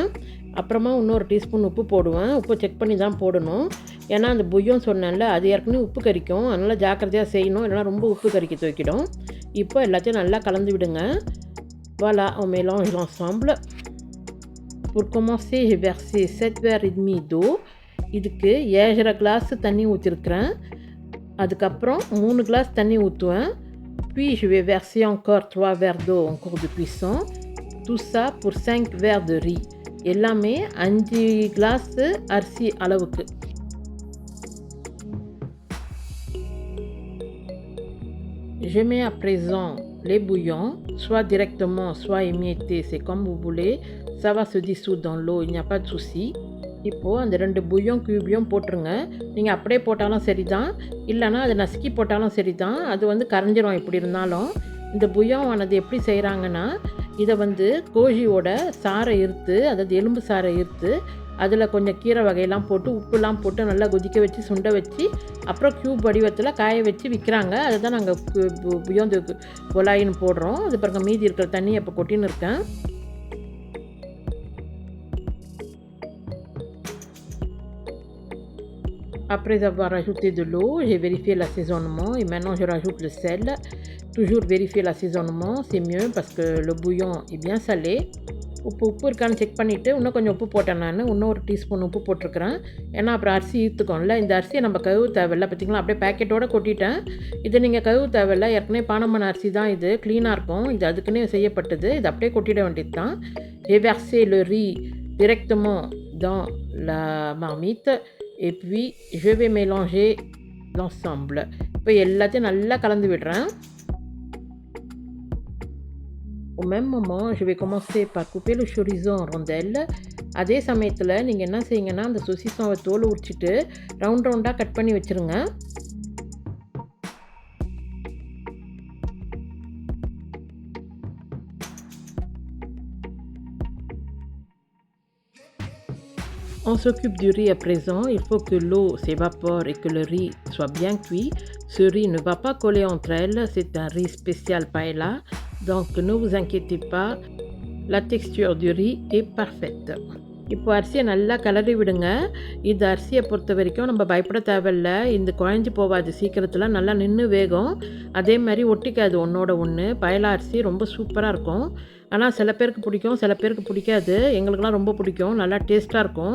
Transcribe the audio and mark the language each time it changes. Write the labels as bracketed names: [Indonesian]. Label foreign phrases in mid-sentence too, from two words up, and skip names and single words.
[Tamil] அப்புறமா இன்னொரு டீஸ்பூன் உப்பு போடுவேன். உப்பு செக் பண்ணி தான் போடணும், ஏன்னா அந்த bouillon சொன்னேன்ல, அது ஏற்கனவே உப்பு கரிக்கும், அதனால் ஜாக்கிரதையாக செய்யணும், இல்லைனா ரொம்ப உப்பு கரிக்க துவைக்கிடும். இப்போ எல்லாத்தையும் நல்லா கலந்து விடுங்க. [French] Voilà, on mélange l'ensemble. Pour commencer, j'ai versé 7 verres et demi d'eau. [Tamil] இதுக்கு 7.5 கிளாஸ் தண்ணி ஊற்றிருக்கிறேன். அதுக்கப்புறம் 3 கிளாஸ் தண்ணி ஊற்றுவேன். [French] Puis je vais verser encore 3 verres d'eau en cours de cuisson. Tout ça pour 5 verres de riz. [Tamil] எல்லாமே 5 கிளாஸ் அரிசி அளவுக்கு. [French] Je mets à présent les bouillons, soit directement, soit émiettés, c'est comme vous voulez. Ça va se dissoudre dans l'eau, il n'y a pas de souci. [Tamil] இப்போது அந்த 2 bouillon க்யூபையும் போட்டுருங்க. நீங்கள் அப்படியே போட்டாலும் சரி தான், இல்லைனா அதை நசுக்கி போட்டாலும் சரி தான், அது வந்து கரைஞ்சிரும் எப்படி இருந்தாலும். இந்த bouillon ஆனது எப்படி செய்கிறாங்கன்னா, இதை வந்து கோழியோட சாறை இருத்து, அதாவது எலும்பு சாறை இருத்து, அதில் கொஞ்சம் கீரை வகையெல்லாம் போட்டு, உப்புலாம் போட்டு நல்லா கொதிக்க வச்சு, சுண்ட வச்சு, அப்புறம் க்யூப் வடிவத்தில் காய வச்சு விற்கிறாங்க. அதை தான் நாங்கள் [French] bouillon de volaille [Tamil] போடுறோம். அது பாருங்க, மீதி இருக்கிற தண்ணி இப்போ கொட்டின்னு இருக்கேன். [French] Après avoir ajouté de l'eau, j'ai vérifié l'assaisonnement et maintenant je rajoute le sel. Toujours vérifier l'assaisonnement, c'est mieux parce que le bouillon est bien salé. [Tamil] உப்பு இருக்கான்னு செக் பண்ணிவிட்டு இன்னும் கொஞ்சம் உப்பு போட்டேன். நான் இன்னும் 1 டீஸ்பூன் உப்பு போட்டிருக்கிறேன், ஏன்னா அப்புறம் அரிசி ஈர்த்துக்கோம்ல. இந்த அரிசியை நம்ம கழுவு தேவையில்ல, பார்த்திங்களா, அப்படியே பேக்கெட்டோடு கொட்டிட்டேன். இது நீங்கள் கழுவு தேவையில்ல, ஏற்கனவே பானமான அரிசி தான், இது க்ளீனாக இருக்கும், இது அதுக்குன்னே செய்யப்பட்டது. இது அப்படியே கொட்டிட வேண்டியது தான். [French] J'ai versé le riz directement dans la marmite et puis je vais mélanger l'ensemble. [Tamil] இப்போ எல்லாத்தையும் நல்லா கலந்து விடுறேன். [French] Au même moment, je vais commencer par couper le chorizo en rondelles. [Tamil] அதே சமயத்தில் நீங்கள் என்ன செய்யுங்கன்னா, அந்த சொசிசோவை தோல் உரிச்சிட்டு ரவுண்டாக கட் பண்ணி வச்சுருங்க. [French] On s'occupe du riz à présent. Il faut que l'eau s'évapore et que le riz soit bien cuit. Ce riz ne va pas coller entre elles. C'est un riz spécial paella. Donc ne vous inquiétez pas. La texture du riz est parfaite. [Tamil] இப்போ அரிசியை நல்லா கலரி விடுங்க. இந்த அரிசியை பொறுத்த வரைக்கும் நம்ம பயப்பட தேவையில்லை. இந்த குழஞ்சி போகாது, சீக்கிரத்தில் நல்லா நின்று வேகும். அதே மாதிரி ஒட்டிக்காது ஒன்றோட ஒன்று. paella அரிசி ரொம்ப சூப்பராக இருக்கும். ஆனால் சில பேருக்கு பிடிக்கும், சில பேருக்கு பிடிக்காது. எங்களுக்கெல்லாம் ரொம்ப பிடிக்கும், நல்லா டேஸ்ட்டாக இருக்கும்.